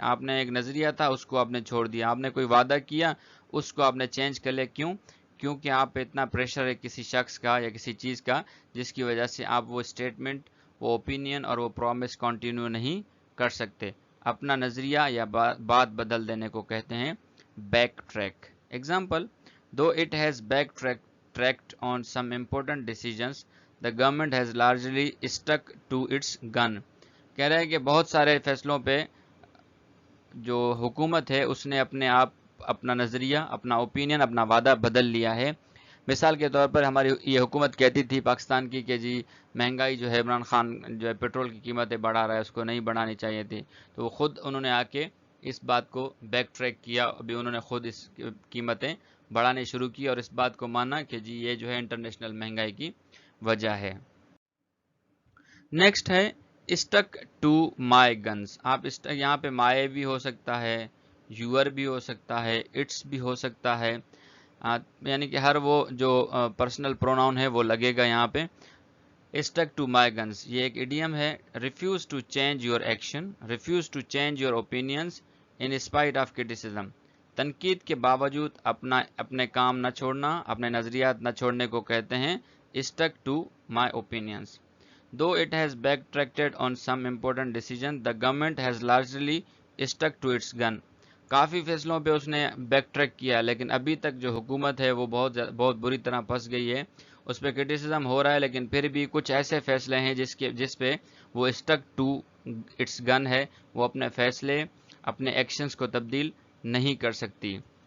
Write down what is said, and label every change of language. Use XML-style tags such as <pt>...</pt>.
<ur>آپ نے ایک نظریہ تھا، اس کو آپ نے چھوڑ دیا. آپ نے کوئی وعدہ کیا، اس کو آپ نے چینج کر لیا. کیوں؟ کیونکہ آپ پہ اتنا پریشر ہے کسی شخص کا یا کسی چیز کا جس کی وجہ سے آپ وہ اسٹیٹمنٹ، وہ اوپینین اور وہ پرومس کنٹینیو نہیں کر سکتے. اپنا نظریہ یا بات بدل دینے کو کہتے ہیں back track.</ur> <en>Example: Though it has backtracked on some important decisions, the government has largely stuck to its gun.</en> <ur>کہہ رہے ہیں کہ بہت سارے فیصلوں پہ جو حکومت ہے اس نے اپنا نظریہ، اپنا اوپینین، اپنا وعدہ بدل لیا ہے. مثال کے طور پر ہماری یہ حکومت کہتی تھی پاکستان کی کہ جی مہنگائی جو ہے، عمران خان جو ہے پیٹرول کی قیمتیں بڑھا رہا ہے، اس کو نہیں بڑھانی چاہیے تھی. تو وہ خود انہوں نے آ کے اس بات کو بیک ٹریک کیا. ابھی انہوں نے خود اس قیمتیں بڑھانے شروع کی اور اس بات کو مانا کہ جی یہ جو ہے انٹرنیشنل مہنگائی کی وجہ ہے. نیکسٹ ہے اسٹک ٹو مائی گنز. آپ یہاں پہ مائی بھی ہو سکتا ہے، یور بھی ہو سکتا ہے، اٹس بھی ہو سکتا ہے، یعنی کہ ہر وہ جو پرسنل پروناؤن ہے وہ لگے گا یہاں پہ.</ur> <en>stick to my guns</en> <ur>یہ ایک ایڈیم ہے.</ur> <en>Refuse to change your action, refuse to change your opinions in spite of criticism.</en> <ur>تنقید کے باوجود اپنے کام نہ چھوڑنا, اپنے نظریات نہ چھوڑنے کو کہتے ہیں stick to my opinions.</ur> <en>Though it has backtracked on some important decisions, the government has largely stuck to its gun.</en> <ur>کافی فیصلوں پہ اس نے بیک ٹریک کیا, لیکن ابھی تک جو حکومت ہے وہ بہت بری طرح پھنس گئی ہے. اس پہ کرٹیسزم ہو رہا ہے, لیکن پھر بھی کچھ ایسے فیصلے ہیں جس پہ وہ اسٹک ٹو اٹس گن ہے, وہ اپنے فیصلے اپنے ایکشنز کو تبدیل نہیں کر سکتی.</ur>